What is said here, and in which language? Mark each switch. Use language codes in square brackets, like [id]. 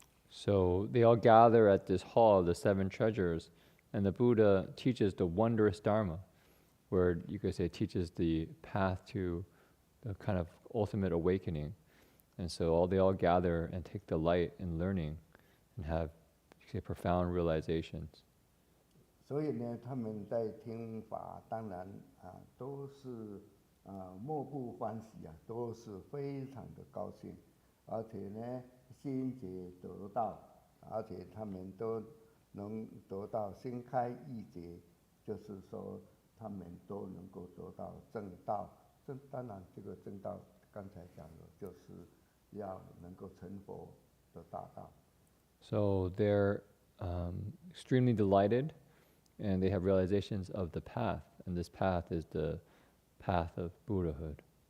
[en] So they all gather at this hall, the 7 treasures, and the Buddha teaches the wondrous Dharma, where you could say teaches the path to the kind of ultimate awakening. And so they all gather and take delight in learning and have, you could say, profound realizations. [zh] 所以呢，他们在听法，当然都是莫不欢喜啊，都是非常的高兴，而且呢，心解得道，而且他们都能得到心开意解，就是说他们都能够得到正道。当然，这个正道刚才讲的，就是要能够成佛的大道。 [en] So they're extremely delighted, and they have realizations of the path, and this path is the path of Buddhahood.